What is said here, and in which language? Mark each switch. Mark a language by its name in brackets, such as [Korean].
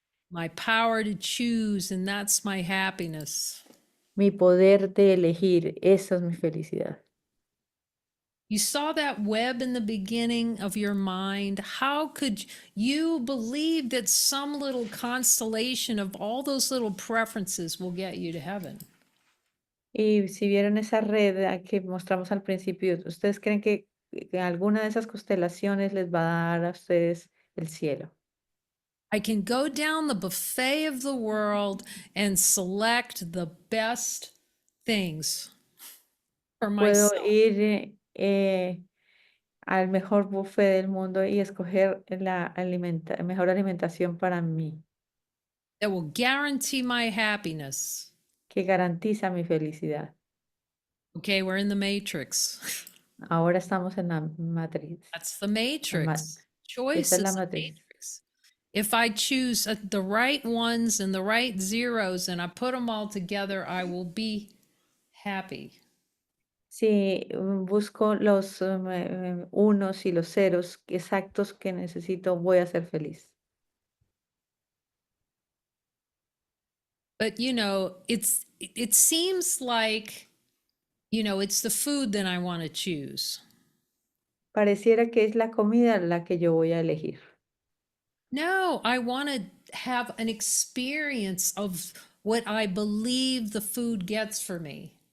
[English] My power to choose, and that's my happiness. [Spanish] mi poder de elegir, esa es mi felicidad. [English] You saw that web in the beginning of your mind. How could you believe that some little constellation of all those little preferences will get you to heaven? [Spanish] Y si vieron esa red que mostramos al principio, ¿ustedes creen que alguna de esas constelaciones les va a dar a ustedes el cielo? [English] I can go down the buffet of the world and select the best things for [Spanish] Puedo [English] myself [Spanish] ir al mejor buffet del mundo y escoger la mejor alimentación para mí, [English] that will guarantee my happiness. [Spanish] que garantiza mi felicidad. [English] Okay, we're in the matrix. [Spanish] Ahora estamos en la matriz. [English] That's the [Spanish] la ma- [English] matrix. Choice [Spanish] Esa es la [English] is the [Spanish] matriz. [English] matrix. If I choose the right ones and the right zeros and I put them all together, I will be happy. [Spanish] Si busco los unos y los ceros exactos que necesito, voy a ser feliz. [English] But it seems like it's the food that I want to choose. [Spanish] Pareciera que es la comida la que yo voy a elegir. [English] No, I want to have an experience of what I believe the food gets for me.